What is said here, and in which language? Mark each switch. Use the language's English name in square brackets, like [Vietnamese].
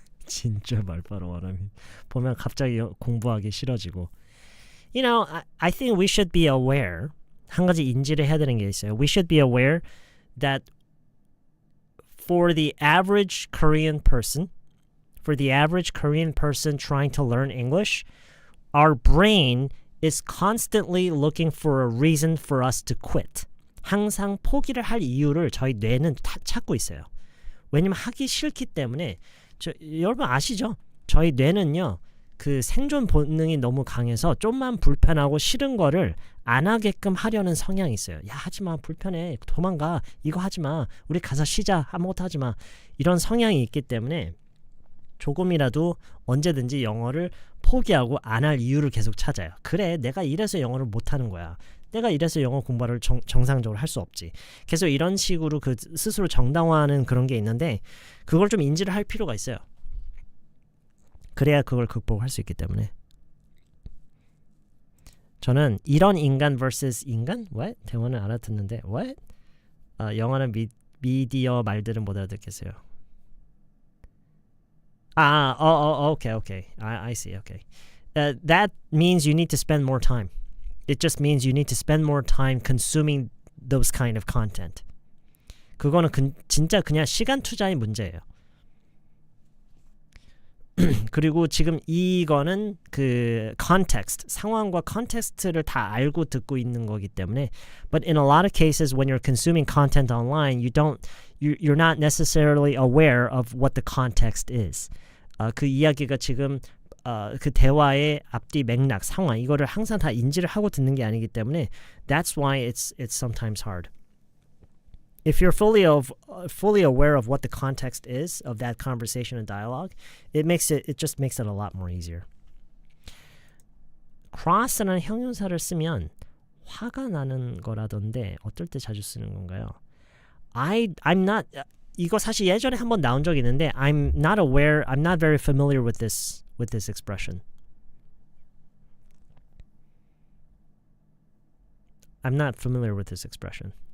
[Korean] 진짜 말바로 원하면 보면 갑자기 공부하기 싫어지고. [English] I think we should be aware. [Korean] 한 가지 인지를 해야 되는 게 있어요. [English] We should be aware that for the average Korean person trying to learn English, our brain is constantly looking for a reason for us to quit. [Korean] 항상 포기를 할 이유를 저희 뇌는 찾고 있어요. 왜냐면 하기 싫기 때문에 여러분 아시죠? 저희 뇌는요. 그 생존 본능이 너무 강해서 좀만 불편하고 싫은 거를 안 하게끔 하려는 성향이 있어요. 야, 하지마. 불편해. 도망가. 이거 하지마. 우리 가서 쉬자. 아무것도 하지마. 이런 성향이 있기 때문에 조금이라도 언제든지 영어를 포기하고 안 할 이유를 계속 찾아요. 그래, 내가 이래서 영어를 못하는 거야. 내가 이래서 영어 공부를 정상적으로 할 수 없지. 계속 이런 식으로 그 스스로 정당화하는 그런 게 있는데 그걸 좀 인지를 할 필요가 있어요. 그래야 그걸 극복할 수 있기 때문에. 저는 이런 인간 vs 인간? What? 대화는 알아듣는데 What? 영어는 미디어 말들은 못 알아듣겠어요. [English] Okay. I see. Okay. That means you need to spend more time. It just means you need to spend more time consuming those kind of content. [Korean] 그거는 진짜 그냥 시간 투자의 문제예요. 그리고 지금 이거는 그 context, 상황과 context를 다 알고 듣고 있는 거기 때문에 [English] but in a lot of cases when you're consuming content online, you're not necessarily aware of what the context is. [Korean] 그 이야기가 지금 그 대화의 앞뒤 맥락, 상황 이거를 항상 다 인지를 하고 듣는 게 아니기 때문에 [English] that's why it's sometimes hard. If you're fully aware of what the context is of that conversation and dialogue, it just makes it a lot more easier. [Korean] cross라는 형용사를 쓰면 화가 나는 거라던데 어떨 때 자주 쓰는 건가요? [English] I'm not [Korean] 이거 사실 예전에 한번 나온 적 있는데 [English] I'm not very familiar with this expression. I'm not familiar with this expression.